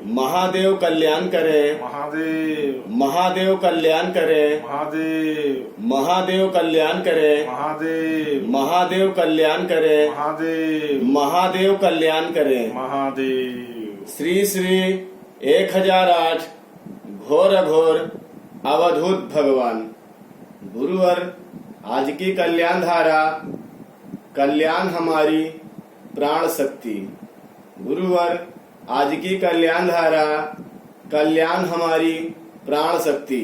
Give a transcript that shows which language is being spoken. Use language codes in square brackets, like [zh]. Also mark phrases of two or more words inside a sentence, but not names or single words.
[hi] महादेव कल्याण करे, महादेव। महादेव कल्याण करे, महादेव। महादेव कल्याण करे, महादेव। महादेव कल्याण करे, महादेव। महादेव कल्याण करे। महादेव। श्री श्री 1008 घोर अघोर अवधूत भगवान। गुरुवर आज की कल्याण धारा, कल्याण हमारी प्राण शक्ति। गुरुवर आज की कल्याण धारा, कल्याण हमारी प्राण शक्ति।